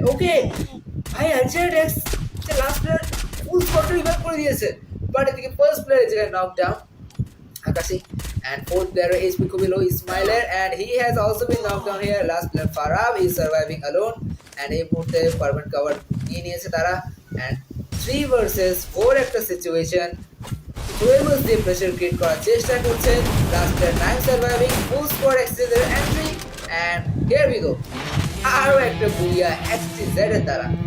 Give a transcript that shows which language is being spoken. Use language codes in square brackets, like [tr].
[bn] ওকে ভাই অ্যালজেডেক্স last player ফুল squad revive করে দিয়েছে, বাট এদিকে ফার্স্ট প্লেয়ার এই জায়গায় knockdown Akashi. [en] And 4th player HP খুবই low, Ismailer, and he has also been knocked down here. Last player Farab is surviving alone, and [bn] এই মুহূর্তে permanent cover নিয়ে নিয়েছে তারা। And 3 ভার্সেস 4 একটা সিচুয়েশন। 12 দিয়ে প্রেশার ক্রিয়েট করার চেষ্টা করছে। Last player 9 surviving, full squad এক্সট্রিজেড entry. [en] and here we go, [bn] আরও একটা বুইয়া এক্সট্রিজেডের দ্বারা।